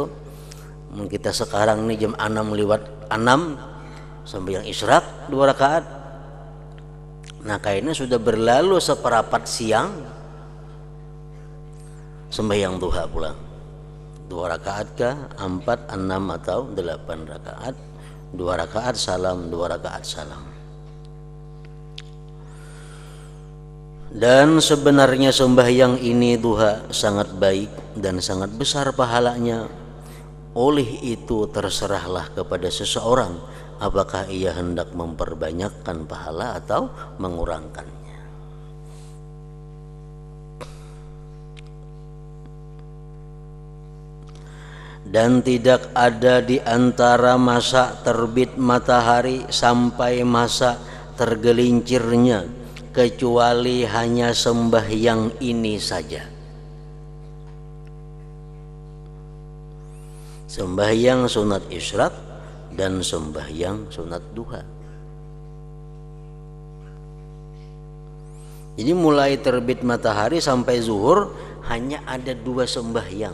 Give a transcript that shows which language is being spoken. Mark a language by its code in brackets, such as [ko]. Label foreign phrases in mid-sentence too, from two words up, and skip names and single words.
[ms] Kita sekarang nih jam 6:06 sembahyang isyraq 2 rakaat. Nah, kayaknya sudah berlalu seperempat siang sembahyang duha pulang. 2 rakaat kah? 4, 6 atau 8 rakaat? 2 rakaat salam, 2 rakaat salam. Dan sebenarnya sembahyang ini duha sangat baik dan sangat besar pahalanya. Oleh itu terserahlah kepada seseorang apakah ia hendak memperbanyakkan pahala atau mengurangkannya. Dan tidak ada di antara masa terbit matahari sampai masa tergelincirnya kecuali hanya sembahyang ini saja. Sembahyang sunat isyraq dan sembahyang sunat duha. Jadi mulai terbit matahari sampai zuhur hanya ada 2 sembahyang.